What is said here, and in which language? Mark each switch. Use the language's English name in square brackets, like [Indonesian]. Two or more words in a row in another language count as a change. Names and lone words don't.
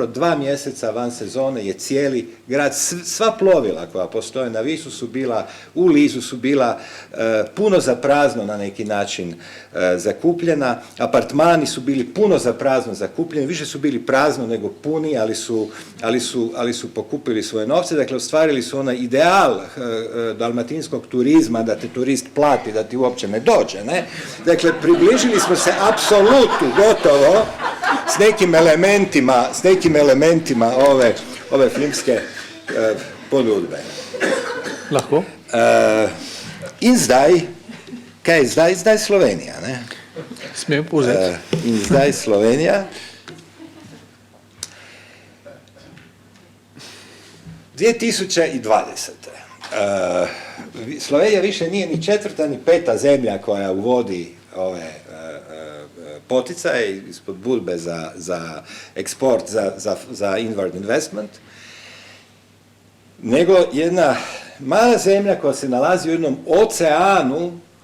[Croatian] 2 mjeseca van sezone je cijeli grad, sva plovila koja postoje na Visu su bila, u Lizu su bila puno za prazno na neki način zakupljena, apartmani su bili puno za prazno zakupljeni, više su bili prazno nego puni, ali su pokupili svoje novce, dakle ostvarili su onaj ideal dalmatinskog turizma, da te turist plati, da ti uopće ne dođe, ne? Dakle, približili smo se apsolutno gotovo s nekim elementima ove filmske ponudbe. [Slovenian] Lahko? In zdaj, kaj je zdaj? Zdaj Slovenija, ne? Smem povzeti? In zdaj Slovenija. 2020. [Croatian] Slovenija više nije ni 4. ni 5. zemlja koja uvodi ove poticaje ispod budbe za eksport, za inward investment, nego jedna mala zemlja koja se nalazi u jednom oceanu